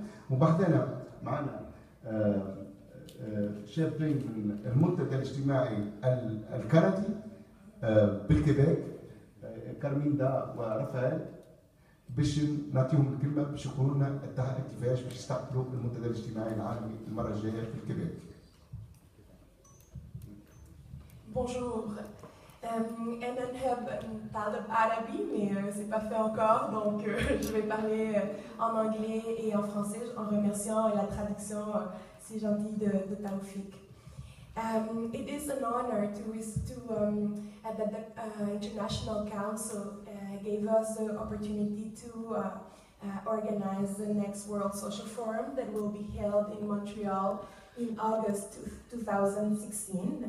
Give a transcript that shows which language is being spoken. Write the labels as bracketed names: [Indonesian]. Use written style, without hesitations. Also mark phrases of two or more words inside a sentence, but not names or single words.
[Arabic] وبعدنا معنا شابين من المنتدى الاجتماعي الكندي بالكيبيك، كارميندا ورافائيل، باش نعطيهم الكلمه باش يقولوا لنا كيفاش باش يستقبلوا المنتدى الاجتماعي العالمي المره الجايه في الكيبيك. [French] Bonjour. [Dutch] En heb een taal op Arabi, [French] mais c'est pas fait encore, donc je vais parler en anglais et en français en remerciant la traduction si gentille de Taoufik. [English] It is an honor that the International Council gave us the opportunity to organize the next World Social Forum that will be held in Montreal in August 2016.